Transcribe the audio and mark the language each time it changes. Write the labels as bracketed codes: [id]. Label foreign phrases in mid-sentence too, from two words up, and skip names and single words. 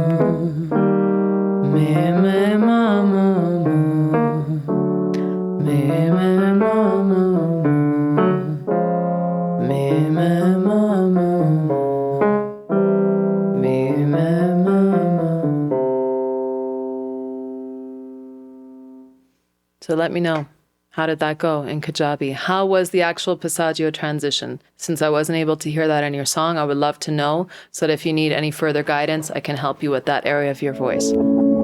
[en] Me, me, ma, ma, ma. Me, me, ma, ma, ma. Me, me, ma, ma, ma. Me, me, ma, ma. So let me know. How did that go in Kajabi? How was the actual passaggio transition? Since I wasn't able to hear that in your song, I would love to know so that if you need any further guidance, I can help you with that area of your voice.